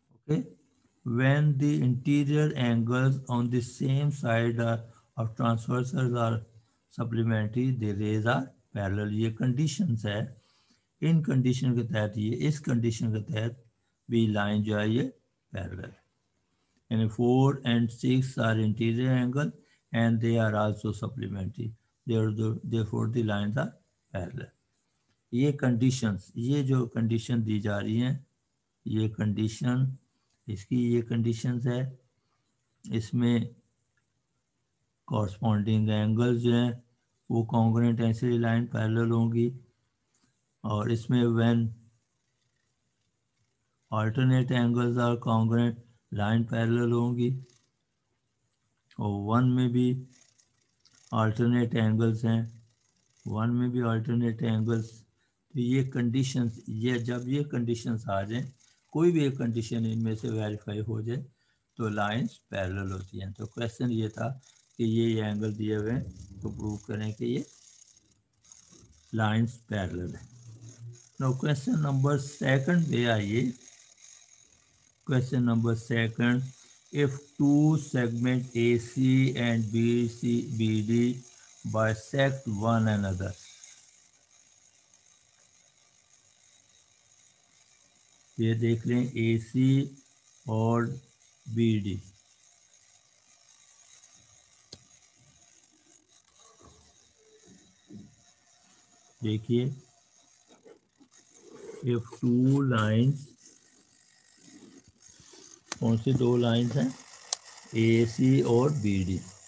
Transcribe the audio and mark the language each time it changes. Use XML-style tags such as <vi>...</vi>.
<en>Okay, when the interior angles on the same side of transversals are supplementary, the rays are parallel।</en> <hi>ये conditions है, इन condition के तहत ये इस condition के तहत भी लाइन जो है ये parallel।</hi> <en>And 4 and 6 are interior angle and they are also supplementary, therefore the lines are parallel।</en> <hi>ये conditions, ये जो condition दी जा रही हैं, ये condition, इसकी ये कंडीशंस है, इसमें कॉरस्पॉन्डिंग एंगल्स जो हैं वो कॉन्ग्रुएंट ऐसे लाइन पैरेलल होंगी और इसमें when</hi> <en>alternate angles are congruent line parallel</en> <hi>होंगी और 1 में भी अल्टरनेट एंगल्स हैं, 1 में भी अल्टरनेट एंगल्स। तो ये कंडीशंस, ये जब ये कंडीशंस आ जाएं, कोई भी एक कंडीशन इनमें से वेरीफाई हो जाए तो लाइंस पैरेलल होती हैं। तो क्वेश्चन ये था कि ये एंगल दिए हुए हैं तो प्रूव करें कि ये लाइंस पैरेलल है। नाउ क्वेश्चन नंबर 2 पे आइए।</hi> <en>Question number 2, if 2 segment AC and BD bisect one another।</en> <hi>ये देख लें AC और BD, देखिए इफ 2 लाइंस, कौन सी 2 लाइंस हैं, AC और BD।</hi>